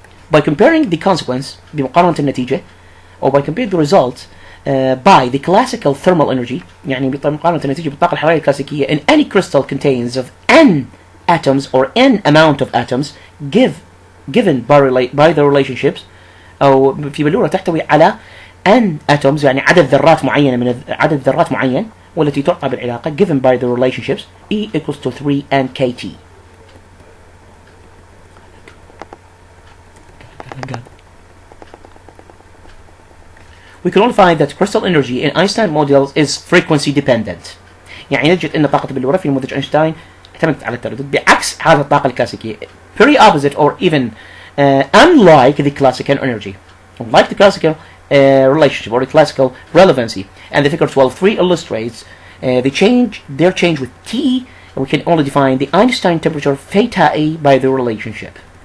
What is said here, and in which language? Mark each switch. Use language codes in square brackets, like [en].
[en] By comparing the consequence [ar] بمقارنة النتيجة [en] or by comparing the result by the classical thermal energy، [ar] يعني بمقارنة النتيجة بالطاقة الحرارية الكلاسيكية [en] in any crystal contains of N atoms or N amount of atoms given by the relationships، [ar] أو في بلورة تحتوي على [en] N atoms [ar] يعني عدد ذرات معينة من عدد ذرات معين والتي تعطى بالعلاقة [en] given by the relationships E equals to 3N KT. We can only find that crystal energy in Einstein models is frequency dependent. [ar] يعني نجد أن طاقة البلورة في نموذج أينشتاين اعتمدت على التردد بعكس هذه الطاقة الكلاسيكية. [en] Very opposite or even unlike the classical energy. Like the classical relationship or the classical relevancy. And the figure 12.3 illustrates their change with T, and we can only define the Einstein temperature theta A by the relationship.